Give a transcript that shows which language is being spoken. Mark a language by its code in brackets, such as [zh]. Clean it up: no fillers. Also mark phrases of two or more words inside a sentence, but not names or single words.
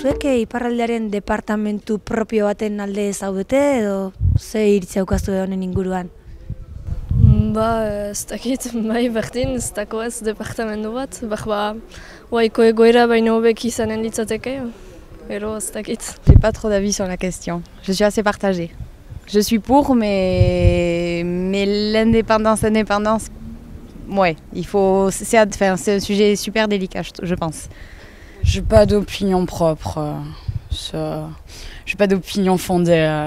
[eu] iparraldearen departamentu propio baten alde zaudete edo ze iritzia aukaztu honen inguruan? Ez dakit, bai berdin, ez dako ez departamentu bat, oaiko egoera baino hobek izanen litzateke, ero ez dakit. [fr] J'ai pas trop d'avis sur la question, je suis assez partagée. Je suis pour, mais l'indépendance, ouais, c'est un sujet super délicat, je pense. J'ai pas d'opinion propre, j'ai pas d'opinion fondée.